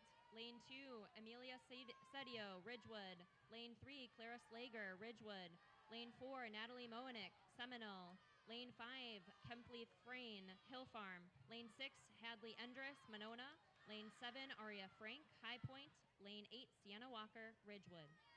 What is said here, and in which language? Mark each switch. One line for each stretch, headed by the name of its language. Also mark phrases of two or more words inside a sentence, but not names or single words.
English: Lane 2, Amelia Sedio, Ridgewood. Lane 3, Clara Slager, Ridgewood. Lane 4, Natalie Moenick, Seminole. Lane 5, Kempley Frayne, Hill Farm. Lane 6, Hadley Endress, Monona. Lane 7, Aria Frank, High Point. Lane 8, Sienna Walker, Ridgewood.